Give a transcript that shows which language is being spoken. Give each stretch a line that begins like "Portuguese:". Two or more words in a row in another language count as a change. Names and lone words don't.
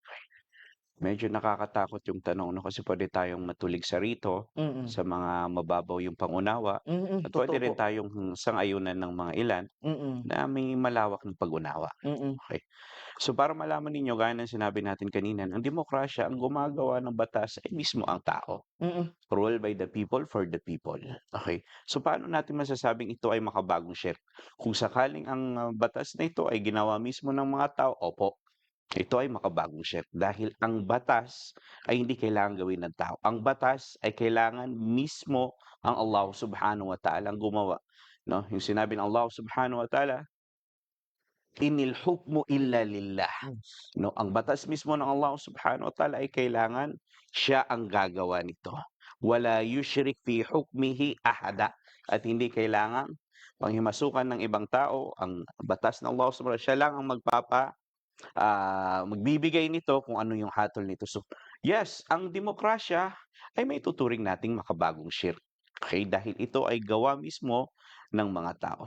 Filipino: Medyo nakakatakot yung tanong 'no, kasi puwede tayong matulig sa rito, Mm. sa mga mababaw yung pangunawa Mm, at puwede totoo po. rin tayong sang-ayunan ng mga ilan Mm. na may malawak na pag-unawa. Mm. Okey. So, para malaman ninyo gaya ng sinabi natin kanina, ang demokrasya, ang gumagawa ng batas ay mismo ang tao. Mm.
English: Rule by the people, for the people.
Filipino: Okay. So, paano natin masasabing ito ay makabagong share? Kung sakaling ang, batas na ito ay ginawa mismo ng mga tao, opo, ito ay makabagong share. Dahil ang batas ay hindi kailangang gawin ng tao. Ang batas ay kailangan mismo ang
Arabic: الله سبحانه وتعالى
Filipino: ang gumawa, 'no? Yung sinabi ng
Arabic: الله سبحانه وتعالى, "إن الحكم إلا لله."
Filipino: Hmm. 'No, ang batas mismo ng
Arabic: الله سبحانه وتعالى
Filipino: ay kailangan siya ang gagawa nito.
Arabic: ولا يشرك في حكمه أحدا,
Filipino: at hindi kailangang panghimasukan ng ibang tao ang batas ng
Arabic: الله سبحانه
Filipino: siya lang ang magbibigay nito kung ano yung hatol nito. So, yes, ang demokrasya ay may tuturing nating makabagong shirk. Okay, dahil ito ay gawa mismo ng mga tao.